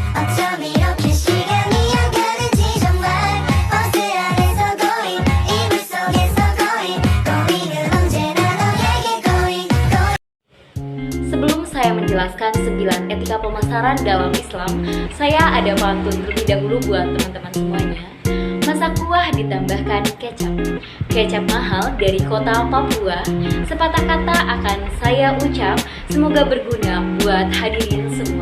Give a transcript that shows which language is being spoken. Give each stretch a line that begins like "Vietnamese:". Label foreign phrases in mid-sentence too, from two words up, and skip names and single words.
Korean: 어쩜 이렇게 시간이 안 가는지 정말 버스 안에서 고인 이불 속에서 고인 고인은 언제나 너에게 고인
Indonesian: Sebelum saya menjelaskan 9 etika pemasaran dalam Islam, saya ada pantun terlebih dahulu buat teman-teman semuanya. Masak kuah ditambahkan kecap. Kecap mahal dari kota Papua. Sepatah kata akan saya ucap, semoga berguna buat hadirin semua.